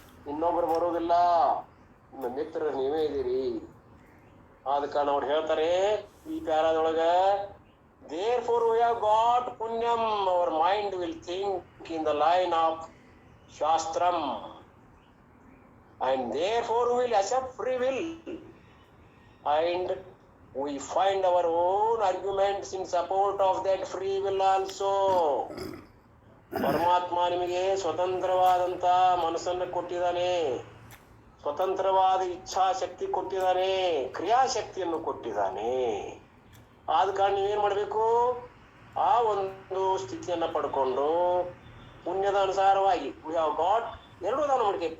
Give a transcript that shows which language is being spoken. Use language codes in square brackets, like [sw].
[kn] ಇನ್ನೊಬ್ರು ಬರೋದಿಲ್ಲ, ನಿಮ್ಮ ಮಿತ್ರರು ನೀವೇ ಇದ್ದೀರಿ. ಆದ ಕಾರಣ ಅವ್ರು ಹೇಳ್ತಾರೆ ಈ ಪ್ಯಾರಾದೊಳಗ, [en] therefore we have got punyam, our mind will think in the line of shastram, and therefore we will accept free will, and we find our own arguments in support of that free will also. [kn] ಪರಮಾತ್ಮ ನಿಮಗೆ ಸ್ವತಂತ್ರವಾದಂತ ಮನಸ್ಸನ್ನು ಕೊಟ್ಟಿದ್ದಾನೆ, ಸ್ವತಂತ್ರವಾದ ಇಚ್ಛಾಶಕ್ತಿ ಕೊಟ್ಟಿದ್ದಾನೆ, ಕ್ರಿಯಾಶಕ್ತಿಯನ್ನು ಕೊಟ್ಟಿದ್ದಾನೆ. ಆದ ಕಾರಣ ನೀವೇನ್ ಮಾಡ್ಬೇಕು? ಆ ಒಂದು ಸ್ಥಿತಿಯನ್ನ ಪಡ್ಕೊಂಡು ಪುಣ್ಯದ ಅನುಸಾರವಾಗಿ ಗಾಡ್ ಎರಡೂ ದಾನ ಮಾಡ್ಬೇಕು.